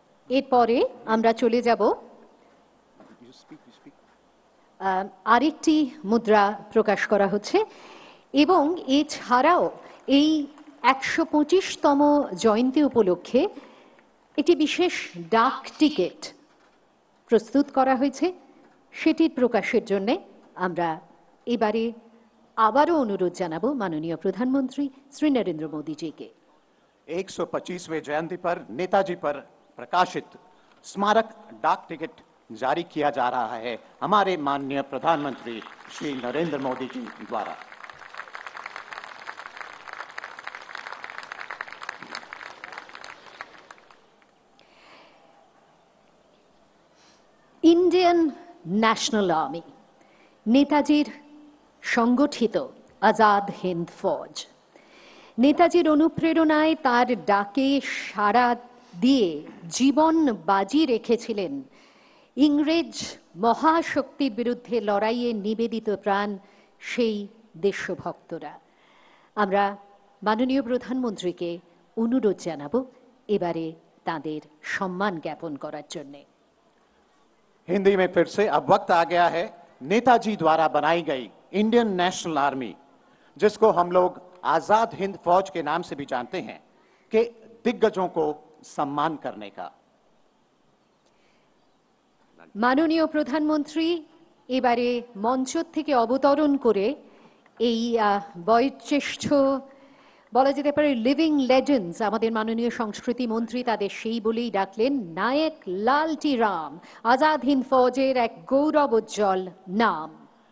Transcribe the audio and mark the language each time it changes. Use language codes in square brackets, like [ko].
[bn] এরপরে আমরা চলে যাব আরেকটি মুদ্রা প্রকাশ করা হচ্ছে এবং এছাড়াও এই 125তম জয়ন্তী উপলক্ষে একটি বিশেষ ডাক টিকিট প্রস্তুত করা হয়েছে। সেটির প্রকাশের জন্য আমরা এবারে আবারও অনুরোধ জানাবো মাননীয় প্রধানমন্ত্রী শ্রী নরেন্দ্র মোদীজিকে। [hi] 125वें जयंती पर नेताजी पर प्रकाशित स्मारक डाक टिकट जारी किया जा रहा है हमारे माननीय प्रधानमंत्री श्री नरेंद्र मोदी जी द्वारा। [bn] ইন্ডিয়ান ন্যাশনাল আর্মি, নেতাজির সংগঠিত আজাদ হিন্দ ফৌজ, নেতাজির অনুপ্রেরণায় তার ডাকে সাড়া দিয়ে জীবন বাজি রেখেছিলেন ইংরেজ মহাশক্তির বিরুদ্ধে লড়াইয়ে নিবেদিত প্রাণ সেই দেশভক্তরা। আমরা মাননীয় প্রধানমন্ত্রীকে অনুরোধ জানাবো এবারে তাদের সম্মান জ্ঞাপন করার জন্যে। [hi] हिंदी में फिर से अब वक्त आ गया है नेताजी द्वारा बनाई गई इंडियन नेशनल आर्मी, जिसको हम लोग आजाद हिंद फौज के नाम से भी जानते हैं, के दिग्गजों को सम्मान करने का। [bn] মাননীয় প্রধানমন্ত্রী এবারে মঞ্চ থেকে অবতরণ করে এই বয়োজ্যেষ্ঠ বলা যেতে পারে লিভিং লেজেন্ডস আমাদের মাননীয় সংস্কৃতি মন্ত্রী তাদের সেই বলেই ডাকলেন নায়ক লালটি রাম, আজাদ হিন্দ ফৌজের এক গৌরব উজ্জ্বল নাম।